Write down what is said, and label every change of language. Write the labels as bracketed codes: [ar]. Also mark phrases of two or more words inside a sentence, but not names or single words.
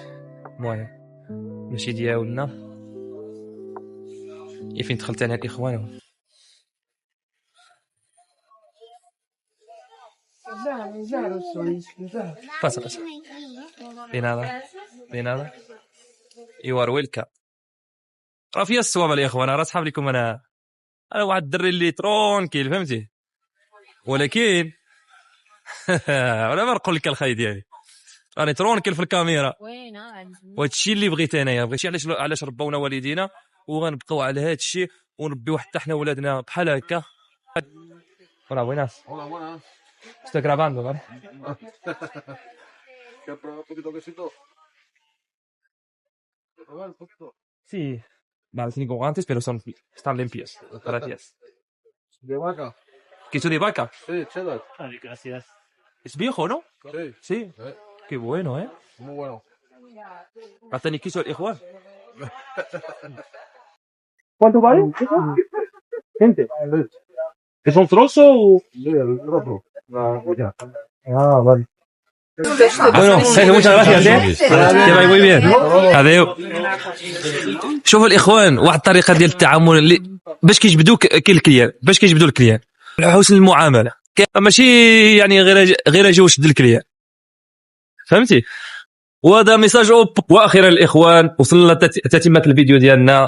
[ar] المهم ماشي ديالنا. فين دخلت انا الاخوان. فاس بين هذا [en] You are welcome. [ar] راه فيها الصواب الاخوان، راه صحاب لكم. انا واحد الدري اللي ترونكيل فهمتي، ولكن ولا ما نقول لك الخاي ديالي، راني ترونكيل في الكاميرا. وهادشي اللي بغيت انايا، بغيتي علاش ربونا والدينا، وغنبقاو على هادشي ونربيو حتى حنا ولادنا بحال هكا. [es] Hola, buenas. Hola, buenas. Estoy grabando, ¿vale? ¿Quieres probar un poquito de quesito? ¿Probar un poquito? Sí. Vale, sin guantes, pero están limpios. Gracias. ¿De vaca? ¿Queso de vaca? Sí, cheddar. Gracias. Es viejo, ¿no? Sí. Sí. Qué bueno, ¿eh? Muy bueno. ¿Hacen queso el igual? ¿Cuánto vale? Gente. ¿Es un trozo o...? Sí, el otro. La olla. Ah, vale. Bueno, Sergio, muchas gracias, ¿eh? Que vaya muy bien. Adiós. [ar] شوفوا الاخوان، واحد الطريقه ديال التعامل اللي باش كيجبدوك الكليان، باش كيجبدوا الكليان، حسن المعامله. ماشي يعني غير اجي وشد الكليان، فهمتي؟ وهذا ميساج واخيرا الاخوان وصلنا لتتمه الفيديو ديالنا.